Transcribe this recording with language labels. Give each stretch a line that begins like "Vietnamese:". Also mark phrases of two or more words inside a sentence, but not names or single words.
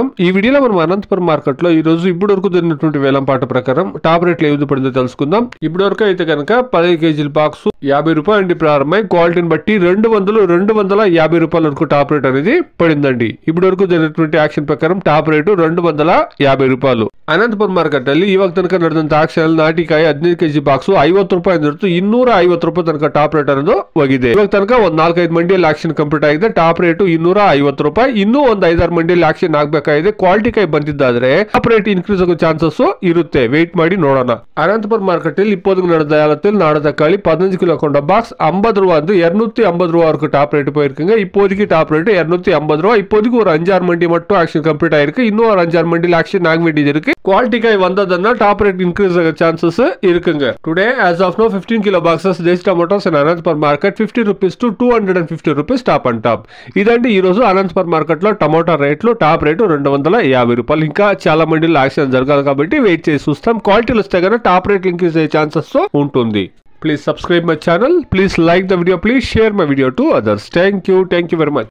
Telugu: ఈ వీడియోలో మనం అనంతపురం మార్కెట్ లో ఈ రోజు ఇప్పుడు వరకు జరిగినటువంటి వేలంపాట ప్రకారం టాప్ రేట్లు ఏ విధంగా పడిందో తెలుసుకుందాం. ఇప్పుడు వరకు అయితే కనుక 10 కేజీల బాక్స్ 50 రూపాయలు నుండి ప్రారంభమై క్వాలిటీని బట్టి 250 రూపాయల వరకు టాప్ రేట్ అనేది పడిందండి. ఇప్పుడు వరకు జరిగినటువంటి యాక్షన్ ప్రకారం
Kannada: ಟಾಪ್ ರೇಟ್ 250 ರೂಪಾಯಿ. ಅನಂತಪುರ ಮಾರ್ಕೆಟ್ ಅಲ್ಲಿ ಇವಾಗ ತನಕ ನಡೆದಂತ ಆಕ್ಷನ್ ನಾಟಿಕಾಯಿ 15 ಕೆಜಿ ಬಾಕ್ಸ್ 50 ರೂಪಾಯಿ ನಿಂತು 250 ರೂಪಾಯಿ ತನಕ ಟಾಪ್ ರೇಟ್ ಅನ್ನೋದು ಹೋಗಿದೆ. ಇವಾಗ ತನಕ ಒಂದು 4-5 ಮಂಡಿಯಲ್ಲಿ ಆಕ್ಷನ್ ಕಂಪ್ಲೀಟ್ ಆಗಿದೆ. ಟಾಪ್ ರೇಟ್ 250 ರೂಪಾಯಿ. ಇನ್ನೂ ಒಂದು 5-6 ಮಂಡಿಯಲ್ಲಿ ಆಕ್ಷನ್ ಆಗಬೇಕಾಗಿದೆ. ಕ್ವಾಲಿಟಿ ಕಾಯಿ ಬಂದಿದ್ದಾದ್ರೆ ಟಾಪ್ ರೇಟ್ ಇನ್ಕ್ರೀಸ್ ಆಗೋ ಚಾನ್ಸಸ್ ಇರುತ್ತೆ. ವೆಯ್ಟ್ ಮಾಡಿ ನೋಡೋಣ. ಅನಂತಪುರ ಮಾರ್ಕೆಟ್ ಅಲ್ಲಿ
Tamil: இப்போது நடந்த ஏலத்தில் நாடு தக்காளி 15 கிலோ கொண்ட பாக்ஸ் 50 ரூபாய் வந்து 250 ரூபாய் வரைக்கும் டாப் ரேட் போயிருக்குங்க. இப்போதைக்கு டாப் ரேட் 250 ரூபாய். இப்போதைக்கு ஒரு 5-6 ಮಂಡಿ மட்டும் ஆக்ஷன் கம்ப்ளீட் ஆயிருக்கு. இன்னும் ஒரு 5-6 ಮಂಡಿயில் ஆக்ஷன் ஆக வேண்டியது இருக்கு.
Kannada: ಕ್ವಾಲಿಟಿ ಕಾಯಿ ಬಂದದನ್ನ ಟಾಪ್ ರೇಟ್ ಇನ್ಕ್ರೀಸ್ ಆಗೋ ಚಾನ್ಸಸ್ ಇರುಕುಂಗ.
English: today as of now 15 kilo boxes desh tomatoes in Anantapuram market 50 rupees to 250 rupees top and top.
Telugu: ఇదండి ఈ రోజు అనంతపురం మార్కెట్ లో టమోటా రేట్లు. టాప్ రేటు 250 రూపాయలు. ఇంకా చాలా మండీలో యాక్షన్ జరగాలి కాబట్టి వెయిట్ చేసి చూస్తాం. క్వాలిటీలు వస్తే కనుక టాప్ రేట్ ఇంక్రీజ్ అయ్యే ఛాన్సెస్ ఉంటుంది.
English: Please subscribe my channel. Please like the video. Please share my video to others. Thank you very much.